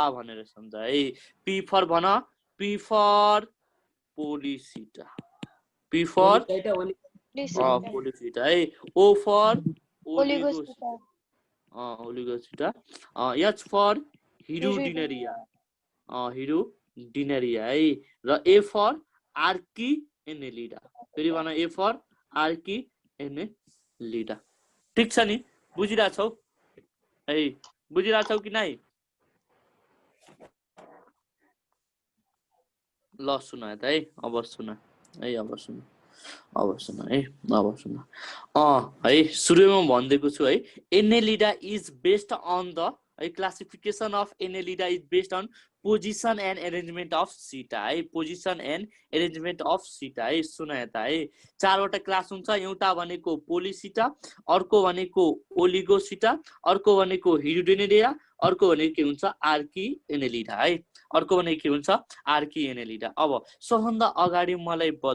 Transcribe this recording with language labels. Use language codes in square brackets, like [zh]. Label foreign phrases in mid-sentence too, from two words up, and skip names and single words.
[ne] भनेर सम्झ है [en] P for [ne] भन [en] P for [ne] पोलिसिटा [en] P for [ne] पोलिसिटा है [en] O for [ne] ओलिगोसिटा ओलिगोसिटा [en] H for [ne] हिरुडिनेरिया हिरुडिनेरिया है र [en] A for [ne] आर्की एनेलिडा फेरि भन [en] A for [ne] आर्की एनेलिडा ठीक छ नि बुझिरहेछौ है बुझिरहेछौ कि नै ल सुन है अब सुन है अब सुन अब सुन है अब सुन है सुरुमा भन्दैको छु है [en] Annelida is based on the [ne] है [en] classification of Annelida is based on position and arrangement of setae [ne] है [en] position and arrangement of setae [ne] है सुन यता है 4 वटा क्लास हुन्छ एउटा भनेको पोलिसिटा अर्को भनेको ओलिगोसिटा अर्को भनेको हिरुडिनेरिया अर्को भनेको के हुन्छ आर्की एनेलिडा है अर्को भनेको के हुन्छ आर्की एनेलिडा अब सबभन्दा अगाडि मलाई